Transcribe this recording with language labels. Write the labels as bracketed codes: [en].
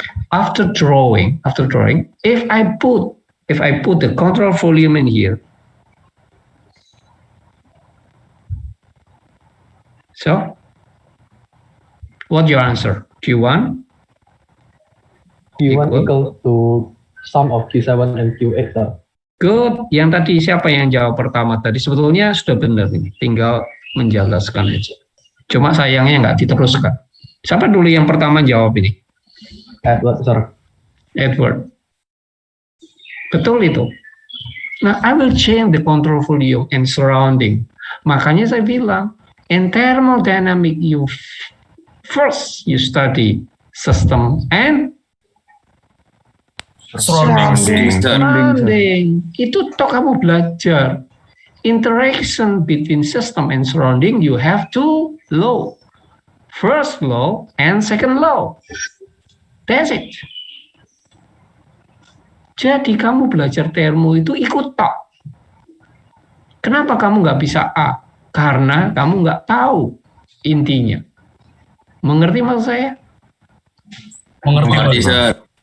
[en] After drawing, if I put the control volume in here, so what's your answer? Q1? Q1 Equal. equals to sum of Q7 and Q8, sir. [id] Good. Yang tadi siapa yang jawab pertama tadi? Sebetulnya sudah benar ini. Tinggal menjelaskan aja. Cuma sayangnya nggak diteruskan. Siapa dulu yang pertama jawab ini? [en] Edward, sir. [id] Edward. Betul itu. [en] Nah, I will change the control volume and surrounding. [id] Makanya saya bilang, [en] in thermodynamic first you study system and surrounding. [id] Itu toh kamu belajar. [en] Interaction between system and surrounding, you have two law. First law and second law. That's it. [id] Jadi kamu belajar termo itu ikut tok. Kenapa kamu nggak bisa A? Karena kamu nggak tahu intinya. Mengerti maksud saya? Mengerti, Pak.